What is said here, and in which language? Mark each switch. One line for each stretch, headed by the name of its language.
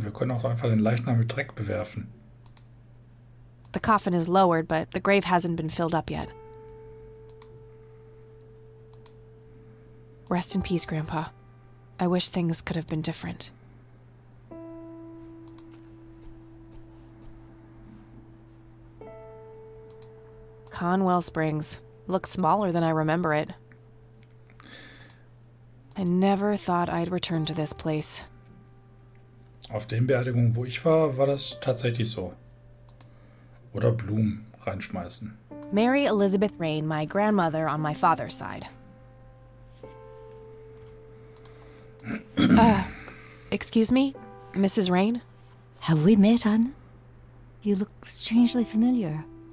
German: Wir können auch einfach den Leichnam mit Dreck bewerfen.
English: The coffin is lowered, but the grave hasn't been filled up yet. Rest in peace, Grandpa. I wish things could have been different. Conwell Springs. Looks smaller than I remember it. I never thought I'd return to this place.
German: Auf den Beerdigungen, wo ich war, war das tatsächlich so. Oder Blumen reinschmeißen.
English: Mary Elizabeth Rain, my grandmother on my father's side. Excuse me, Mrs. Rain? Have we met, Anna? You look strangely familiar.